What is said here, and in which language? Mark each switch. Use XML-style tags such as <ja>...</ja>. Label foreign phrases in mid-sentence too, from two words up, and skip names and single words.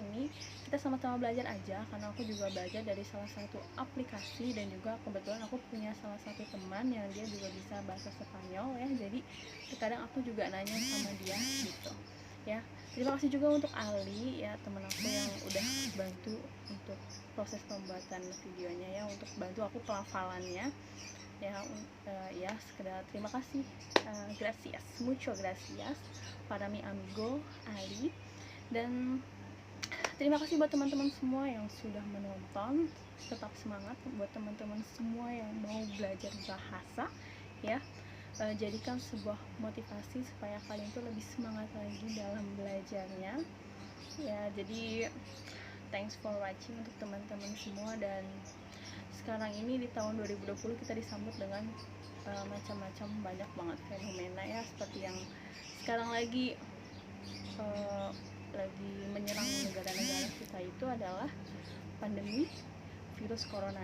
<id>Ini kita sama-sama belajar aja, karena aku juga belajar dari salah satu aplikasi, dan juga kebetulan aku punya salah satu teman yang dia juga bisa bahasa Spanyol ya. Jadi terkadang aku juga nanya sama dia gitu ya. Terima kasih juga untuk Ali ya, teman aku yang udah bantu untuk proses pembuatan videonya ya, untuk bantu aku pelafalannya ya. Ya sekedar terima kasih,</id> <es>gracias, mucho gracias para mi amigo Ali,</es> <id>dan terima kasih buat teman-teman semua yang sudah menonton. Tetap semangat buat teman-teman semua yang mau belajar bahasa ya. Jadikan sebuah motivasi supaya kalian tuh lebih semangat lagi dalam belajarnya ya. Jadi</id> <en>thanks for watching</en> <id>untuk teman-teman semua. Dan sekarang ini di tahun 2020 kita disambut dengan macam-macam banyak banget fenomena ya, seperti yang sekarang lagi menyerang negara-negara kita itu adalah pandemi virus corona.</id>